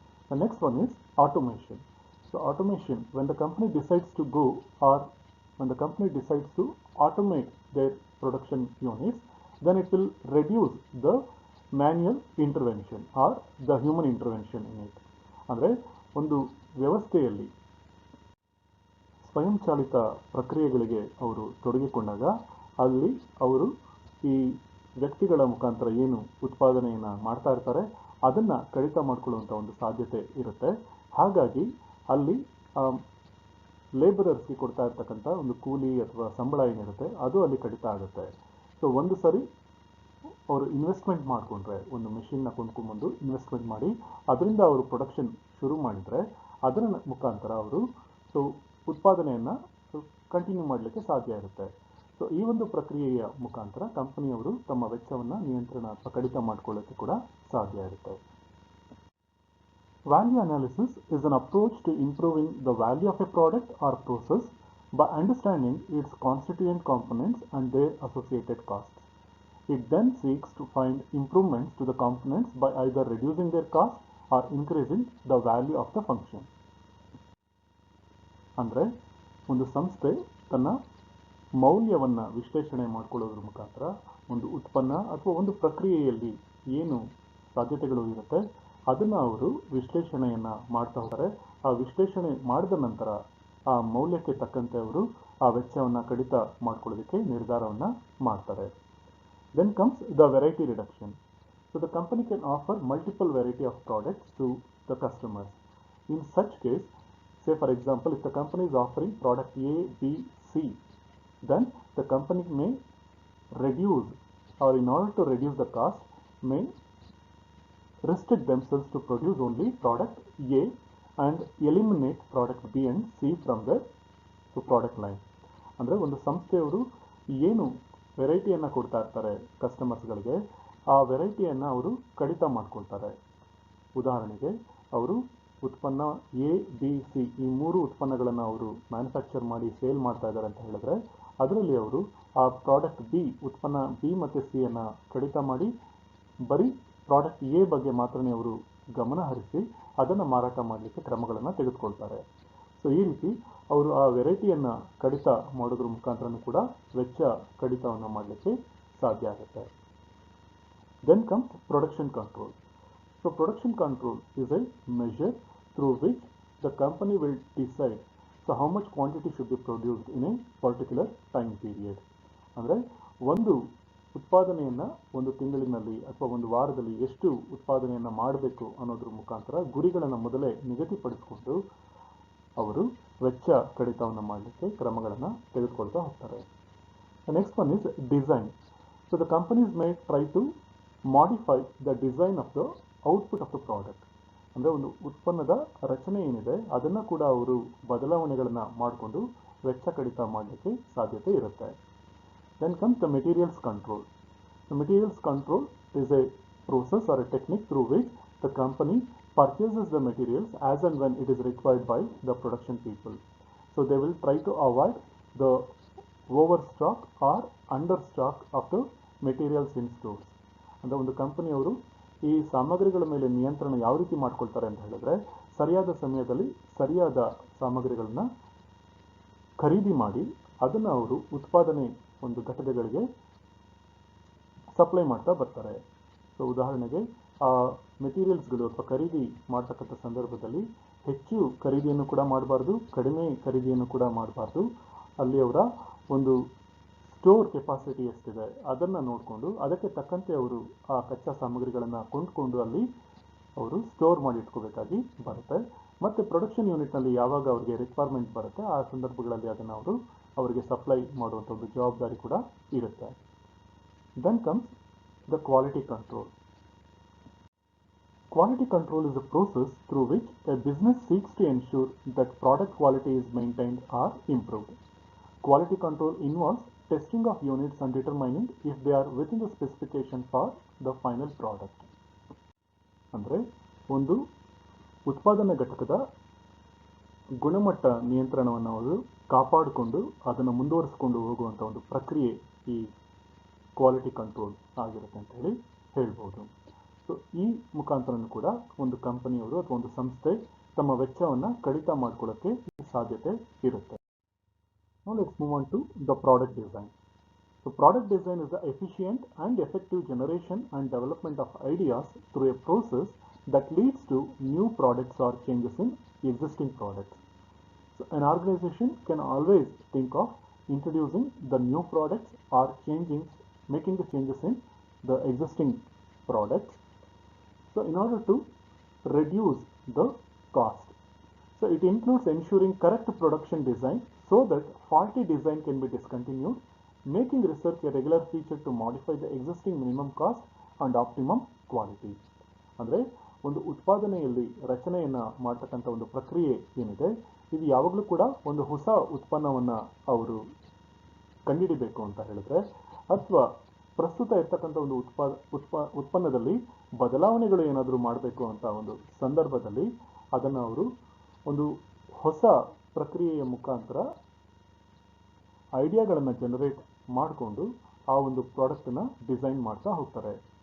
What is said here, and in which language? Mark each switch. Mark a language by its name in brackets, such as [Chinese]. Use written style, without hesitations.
[English] The next one is automation. So automation, when the company decides to go, or when the company decides to automate their production units, then it will reduce the manual intervention or the human intervention in it. [Kannada] ಅಂದರೆ ಒಂದು ವ್ಯವಸ್ಥೆಯಲ್ಲಿ ಸ್ವಯಂಚಾಲಿತ ಪ್ರಕ್ರಿಯೆಗಳಿಗೆ ಅವರು ತೊಡಗಿಕೊಂಡಾಗ ಅಲ್ಲಿ ಅವರು ಈ ವ್ಯಕ್ತಿಗಳ ಮುಖಾಂತರ ಏನು ಉತ್ಪಾದನೆಯನ್ನು ಮಾಡ್ತಾ ಇರ್ತಾರೆ ಅದನ್ನು ಕಡಿತ ಮಾಡಿಕೊಳ್ಳುವಂಥ ಒಂದು ಸಾಧ್ಯತೆ ಇರುತ್ತೆ. ಹಾಗಾಗಿ ಅಲ್ಲಿ ಲೇಬರರ್ಸ್ಗೆ ಕೊಡ್ತಾ ಇರ್ತಕ್ಕಂಥ ಒಂದು ಕೂಲಿ ಅಥವಾ ಸಂಬಳ ಏನಿರುತ್ತೆ ಅದು ಅಲ್ಲಿ ಕಡಿತ ಆಗುತ್ತೆ. ಸೊ ಒಂದು ಸರಿ ಅವರು ಇನ್ವೆಸ್ಟ್ಮೆಂಟ್ ಮಾಡಿಕೊಂಡ್ರೆ, ಒಂದು ಮೆಷಿನ್ನ ಕೊಂಡ್ಕೊಂಡ್ಬಂದು ಇನ್ವೆಸ್ಟ್ಮೆಂಟ್ ಮಾಡಿ ಅದರಿಂದ ಅವರು ಪ್ರೊಡಕ್ಷನ್ ಶುರು ಮಾಡಿದರೆ ಅದರ ಮುಖಾಂತರ ಅವರು ಉತ್ಪಾದನೆಯನ್ನು ಕಂಟಿನ್ಯೂ ಮಾಡಲಿಕ್ಕೆ ಸಾಧ್ಯ ಇರುತ್ತೆ. ಸೊ ಈ ಒಂದು ಪ್ರಕ್ರಿಯೆಯ ಮುಖಾಂತರ ಕಂಪನಿಯವರು ತಮ್ಮ ವೆಚ್ಚವನ್ನು ನಿಯಂತ್ರಣ ಅಥವಾ ಕಡಿತ ಮಾಡಿಕೊಳ್ಳೋಕ್ಕೆ ಕೂಡ ಸಾಧ್ಯ ಇರುತ್ತೆ. [English] Value analysis is an approach to improving the value of a product or process by understanding its constituent components and their associated costs. It then seeks to find improvements to the components by either reducing their cost or increasing the value of the function. [Kannada] ಅಂದರೆ ಒಂದು ಸಂಸ್ಥೆ ತನ್ನ ಮೌಲ್ಯವನ್ನು ವಿಶ್ಲೇಷಣೆ ಮಾಡಿಕೊಳ್ಳೋದ್ರ ಮುಖಾಂತರ ಒಂದು ಉತ್ಪನ್ನ ಅಥವಾ ಒಂದು ಪ್ರಕ್ರಿಯೆಯಲ್ಲಿ ಏನು ಸಾಧ್ಯತೆಗಳು ಇರುತ್ತೆ ಅದನ್ನು ಅವರು ವಿಶ್ಲೇಷಣೆಯನ್ನು ಮಾಡ್ತಾ ಹೋಗ್ತಾರೆ. ಆ ವಿಶ್ಲೇಷಣೆ ಮಾಡಿದ ನಂತರ ಆ ಮೌಲ್ಯಕ್ಕೆ ತಕ್ಕಂತೆ ಅವರು ಆ ವೆಚ್ಚವನ್ನು ಕಡಿತ ಮಾಡ್ಕೊಳ್ಳೋದಕ್ಕೆ ನಿರ್ಧಾರವನ್ನು ಮಾಡ್ತಾರೆ. [English] Then comes the variety reduction. So the company can offer multiple variety of products to the customers. In such case, say for example, if the company is offering product A, B, C, then the company may reduce, or in order to reduce the cost, may restrict themselves to produce only product A and eliminate product B and C from the product line. [Kannada] ಅಂದರೆ ಒಂದು ಸಂಸ್ಥೆಯವರು ಏನು ವೆರೈಟಿಯನ್ನು ಕೊಡ್ತಾ ಇರ್ತಾರೆ ಕಸ್ಟಮರ್ಸ್ಗಳಿಗೆ, ಆ ವೆರೈಟಿಯನ್ನು ಅವರು ಕಡಿತ ಮಾಡ್ಕೊಳ್ತಾರೆ. ಉದಾಹರಣೆಗೆ ಅವರು ಉತ್ಪನ್ನ ಎ, ಬಿ, ಸಿ ಈ ಮೂರು ಉತ್ಪನ್ನಗಳನ್ನು ಅವರು ಮ್ಯಾನುಫ್ಯಾಕ್ಚರ್ ಮಾಡಿ ಸೇಲ್ ಮಾಡ್ತಾ ಇದ್ದಾರೆ ಅಂತ ಹೇಳಿದ್ರೆ ಅದರಲ್ಲಿ ಅವರು ಆ ಪ್ರಾಡಕ್ಟ್ ಬಿ, ಉತ್ಪನ್ನ ಬಿ ಮತ್ತು ಸಿಯನ್ನು ಕಡಿತ ಮಾಡಿ ಬರೀ ಪ್ರಾಡಕ್ಟ್ ಎ ಬಗ್ಗೆ ಮಾತ್ರನೇ ಅವರು ಗಮನ ಹರಿಸಿ ಅದನ್ನು ಮಾರಾಟ ಮಾಡಲಿಕ್ಕೆ ಕ್ರಮಗಳನ್ನು ತೆಗೆದುಕೊಳ್ತಾರೆ. ಸೊ ಈ ರೀತಿ ಅವರು ಆ ವೆರೈಟಿಯನ್ನು ಕಡಿತ ಮಾಡೋದ್ರ ಮುಖಾಂತರನೂ ಕೂಡ ವೆಚ್ಚ ಕಡಿತವನ್ನು ಮಾಡಲಿಕ್ಕೆ ಸಾಧ್ಯ ಆಗುತ್ತೆ. [English] Then comes production control. So production control is a measure through which the company will decide how much quantity should be produced in a particular time period. [Kannada] ಅಂದರೆ ಒಂದು ಉತ್ಪಾದನೆಯನ್ನು ಒಂದು ತಿಂಗಳಿನಲ್ಲಿ ಅಥವಾ ಒಂದು ವಾರದಲ್ಲಿ ಎಷ್ಟು ಉತ್ಪಾದನೆಯನ್ನು ಮಾಡಬೇಕು ಅನ್ನೋದ್ರ ಮುಖಾಂತರ ಗುರಿಗಳನ್ನು ಮೊದಲೇ ನಿಗದಿಪಡಿಸಿಕೊಂಡು ಅವರು ವೆಚ್ಚ ಕಡಿತವನ್ನು ಮಾಡಲಿಕ್ಕೆ ಕ್ರಮಗಳನ್ನು ತೆಗೆದುಕೊಳ್ತಾ ಹೋಗ್ತಾರೆ. [English] The next one is design. So the companies may try to modify the design of the output of the product. [Kannada] ಅಂದರೆ ಒಂದು ಉತ್ಪನ್ನದ ರಚನೆ ಏನಿದೆ ಅದನ್ನು ಕೂಡ ಅವರು ಬದಲಾವಣೆಗಳನ್ನು ಮಾಡಿಕೊಂಡು ವೆಚ್ಚ ಕಡಿತ ಮಾಡಲಿಕ್ಕೆ ಸಾಧ್ಯತೆ ಇರುತ್ತೆ. [English] Then comes the materials control. The materials control is a process or a technique through which the company purchases the materials as and when it is required by the production people. So they will try to avoid the overstock or understock of the materials in stores. [Kannada] ಅಂದರೆ ಒಂದು ಕಂಪನಿಯವರು ಈ ಸಾಮಗ್ರಿಗಳ ಮೇಲೆ ನಿಯಂತ್ರಣ ಯಾವ ರೀತಿ ಮಾಡ್ಕೊಳ್ತಾರೆ ಅಂತ ಹೇಳಿದ್ರೆ ಸರಿಯಾದ ಸಮಯದಲ್ಲಿ ಸರಿಯಾದ ಸಾಮಗ್ರಿಗಳನ್ನ ಖರೀದಿ ಮಾಡಿ ಅದನ್ನು ಅವರು ಉತ್ಪಾದನೆ ಒಂದು ಘಟಕಗಳಿಗೆ ಸಪ್ಲೈ ಮಾಡ್ತಾ ಬರ್ತಾರೆ. ಸೊ ಉದಾಹರಣೆಗೆ ಆ ಮೆಟೀರಿಯಲ್ಸ್ಗಳು ಅಥವಾ ಖರೀದಿ ಮಾಡ್ತಕ್ಕಂಥ ಸಂದರ್ಭದಲ್ಲಿ ಹೆಚ್ಚು ಖರೀದಿಯನ್ನು ಕೂಡ ಮಾಡಬಾರ್ದು, ಕಡಿಮೆ ಖರೀದಿಯನ್ನು ಕೂಡ ಮಾಡಬಾರ್ದು. ಅಲ್ಲಿ ಅವರ ಒಂದು ಸ್ಟೋರ್ ಕೆಪಾಸಿಟಿ ಎಷ್ಟಿದೆ ಅದನ್ನು ನೋಡಿಕೊಂಡು ಅದಕ್ಕೆ ತಕ್ಕಂತೆ ಅವರು ಆ ಕಚ್ಚಾ ಸಾಮಗ್ರಿಗಳನ್ನು ಕೊಂಡ್ಕೊಂಡು ಅಲ್ಲಿ ಅವರು ಸ್ಟೋರ್ ಮಾಡಿ ಇಟ್ಕೋಬೇಕಾಗಿ ಬರುತ್ತೆ. ಮತ್ತು ಪ್ರೊಡಕ್ಷನ್ ಯೂನಿಟ್ನಲ್ಲಿ ಯಾವಾಗ ಅವರಿಗೆ ರಿಕ್ವೈರ್ಮೆಂಟ್ ಬರುತ್ತೆ ಆ ಸಂದರ್ಭಗಳಲ್ಲಿ ಅದನ್ನು ಅವರು ಅವರಿಗೆ ಸಪ್ಲೈ ಮಾಡುವಂಥ ಒಂದು ಜವಾಬ್ದಾರಿ ಕೂಡ ಇರುತ್ತೆ. [English] Then comes the quality control. Quality control is a process through which a business seeks to ensure that product quality is maintained or improved. Quality control involves testing of units and determining if they are within the specification for the final product. [Kannada] ಅಂದರೆ ಒಂದು ಉತ್ಪಾದನಾ ಘಟಕದ ಗುಣಮಟ್ಟ ನಿಯಂತ್ರಣವನ್ನು ಅವರು ಕಾಪಾಡಿಕೊಂಡು ಅದನ್ನು ಮುಂದುವರಿಸಿಕೊಂಡು ಹೋಗುವಂಥ ಒಂದು ಪ್ರಕ್ರಿಯೆ ಈ ಕ್ವಾಲಿಟಿ ಕಂಟ್ರೋಲ್ ಆಗಿರುತ್ತೆ ಅಂತ ಹೇಳ್ಬೋದು. ಸೊ ಈ ಮುಖಾಂತರನೂ ಕೂಡ ಒಂದು ಕಂಪನಿಯವರು ಅಥವಾ ಒಂದು ಸಂಸ್ಥೆ ತಮ್ಮ ವೆಚ್ಚವನ್ನು ಕಡಿತ ಮಾಡ್ಕೊಳ್ಳೋಕ್ಕೆ ಸಾಧ್ಯತೆ ಇರುತ್ತೆ. [English] Now let's move on to the product design. So product design is the efficient and effective generation and development of ideas through a process that leads to new products or changes in existing products. So an organization can always think of introducing the new products or making the changes in the existing products. So in order to reduce the cost. So it includes ensuring correct production design so that faulty design can be discontinued, making research a regular feature to modify the existing minimum cost and optimum quality. [Kannada] ಅಂದರೆ ಒಂದು ಉತ್ಪಾದನೆಯಲ್ಲಿ ರಚನೆಯನ್ನು ಮಾಡ್ತಕ್ಕಂಥ ಒಂದು ಪ್ರಕ್ರಿಯೆ ಏನಿದೆ, ಇದು ಯಾವಾಗಲೂ ಕೂಡ ಒಂದು ಹೊಸ ಉತ್ಪನ್ನವನ್ನು ಅವರು ಕಂಡುಹಿಡಿಬೇಕು ಅಂತ ಹೇಳಿದ್ರೆ, ಅಥವಾ ಪ್ರಸ್ತುತ ಇರ್ತಕ್ಕಂಥ ಒಂದು ಉತ್ಪನ್ನದಲ್ಲಿ ಬದಲಾವಣೆಗಳು ಏನಾದರೂ ಮಾಡಬೇಕು ಅಂತ ಒಂದು ಸಂದರ್ಭದಲ್ಲಿ ಅದನ್ನು ಅವರು ಒಂದು ಹೊಸ ಪ್ರಕ್ರಿಯೆಯ ಮುಖಾಂತರ ಐಡಿಯಾಗಳನ್ನು ಜನರೇಟ್ ಮಾಡಿಕೊಂಡು ಆ ಒಂದು ಪ್ರಾಡಕ್ಟನ್ನು ಡಿಸೈನ್ ಮಾಡ್ತಾ ಹೋಗ್ತಾರೆ.